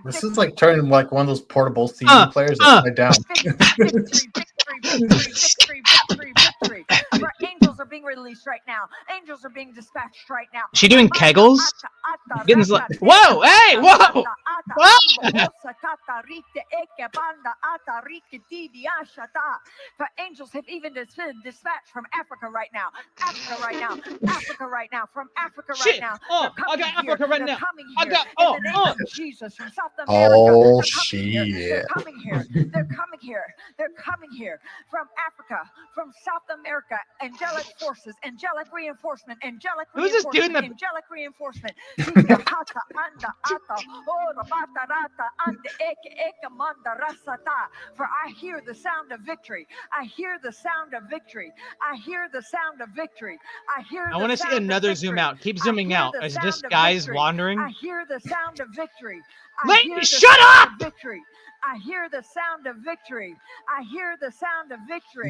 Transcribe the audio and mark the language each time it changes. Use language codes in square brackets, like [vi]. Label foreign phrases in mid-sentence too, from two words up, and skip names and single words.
[en] This is like turning like one of those portable CD players upside down. Victory, victory, victory, victory, victory, victory. For angels are being released right now. Angels are being dispatched right now. She doing kegels? Whoa! Hey! Whoa! Whoa! osakata rite eke banda ata rike didi ashata. For angels have even been dispatched from Africa right now. Africa right now. Africa right now. From Africa right Shit. now. Oh, They're I coming got here. Africa right They're now. coming I here. got In the name of Jesus from South America. Oh, They're coming here. They're shit. coming here. They're coming here. They're coming here from Africa, from South America. Angelic forces, angelic reinforcement, angelic Who's this doing reinforcement, the- angelic reinforcement. Hata anda ata ora bata rata ande eke eke manda rasata. For I hear the sound of victory. I hear the sound of victory. I hear the sound of victory. I hear. I want to see another zoom out. Keep zooming out. Is this guys wandering? I hear the sound of victory. Lady, shut up! Victory. I hear the sound of victory. I hear the sound of victory.